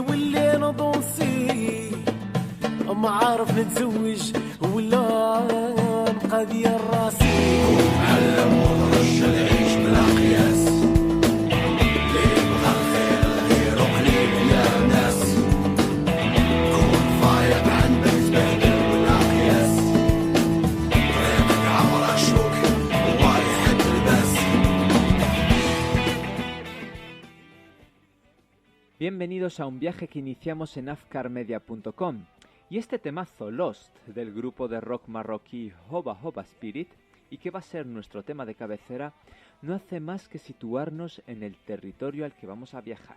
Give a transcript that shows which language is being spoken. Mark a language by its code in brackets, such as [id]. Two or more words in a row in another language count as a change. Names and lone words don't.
[ar] ولا ندونسي ما عارف نتزوج ولا نبقى ديال راسي علم ونرش العيش بلا قياس اللي بغى الخير غير قليل يا ناس كون فايق عندك تبهدل ولا قياس طريقك عبرك شوك ووايح تلبس. [es] Bienvenidos a un viaje que iniciamos en afkarmedia.com. Y este temazo, Lost, del grupo de rock marroquí Hoba Hoba Spirit, y que va a ser nuestro tema de cabecera, no hace más que situarnos en el territorio al que vamos a viajar.